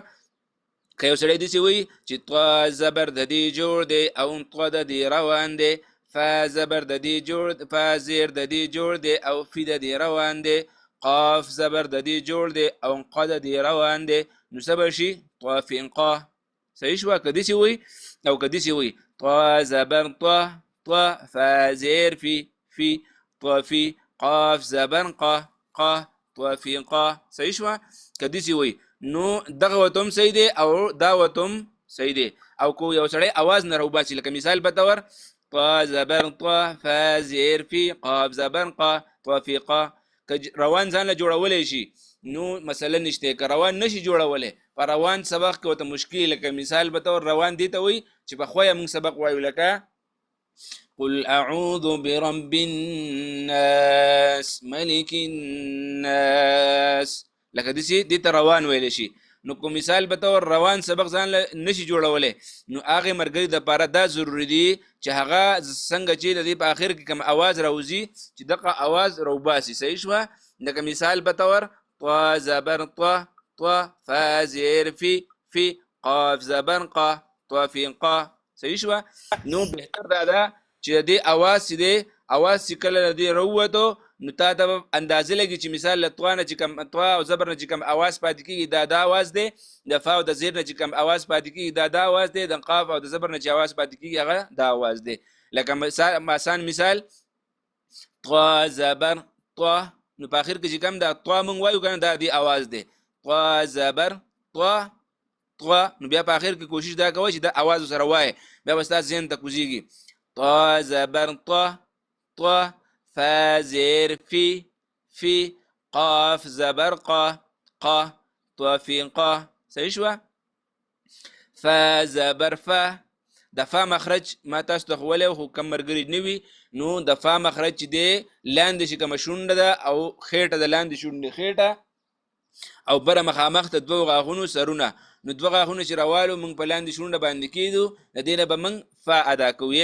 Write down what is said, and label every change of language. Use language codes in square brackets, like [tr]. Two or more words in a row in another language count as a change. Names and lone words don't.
[ps] که یو سړی داسې وای چې طا زبر د دې جوړ دی او طا د دې روان دی، فا زبر د دې جوړ، فا زیر د دې جوړ دی او فی د دې روان دی، قاف زبر د دې جوړ دی او ق د دې روان دی، نو څه به شي؟ طافقه. صحیح شو. که داسې وای او که داسې وای طا زبر طا طا فا زیر فی طافی قاف زبر قا قا طافقه. صحیح شو. که داسې وای نو دغه وتم صحیح دی او دا وتم صحیح دی. او کو یو سړی आवाज نه راوباسي لکه مثال په تور طا زبر طا فا زیر فی قاف زبر قا طافقه، که روان ځان له جوړولی شي نو مثلا نشته، که روان نشي جوړولی په روان سبق کې ورته مشکل، لکه مثال په تور روان دی ته وایي چې په خویه موږ سبق وایو لکه [ar] قل اعوذ برب الناس ملک الناس، [ps] لکه دې ته روان ویلی شي. نو کوم مثال به تور روان سبق ځان نشي جوړولی نو هغې ملګري دپاره دا ضروري دي چې هغه څنګه چې د دې په آخر کې کوم اواز راوځي چې دغه اواز راوباسي. صحیح شوه. لکه مثال په تور طا زبر طا طا فا زیر فی قاف زبر قا طافقه. صحیح شوه. نو بهتر دا ده چې د دې اواز چې دی اواز چې کله د دې راووتو نو تا ته اندازه لګي چې مثال له طوا نه چې کوم طوا او زبر نه چې کوم اواز پاتې کېږي دا اواز دی، د فا او د زیر نه چې کوم اواز پاتې کېږي دا اواز دی، د قاف او د زبر نه چې اواز پاتې کېږي هغه دا اواز دی. لکه آسان مثال طوا زبر طوا، نو په آخر کې چې کوم دا طوا مونږ وایو که نه دا دی اواز دی. طوا زبر طوا طوا، نو بیا په آخر کې کوشش دا کوئ چې دا اواز سره وایې، بیا به ستا ذهن ته کوزېږي. طا زبر طا طا فا زیر فی قاف زبر قا قا طافقه. صحیح شوه. فا زبر فا، د فا مخرج ما تاسو ته ښوولی خو کم ملګري نه وي نو د فا مخرج چې دی لاندې چې کومه شونډه ده او خېټه د لاندې شونډې خېټه او بره مخامخ ته دوه غاښونو سرونه، نو دوه غاښونه چې راوالو موږ په لاندې شونډه باندې کېدو د دې نه به موږ فا ادا کوو.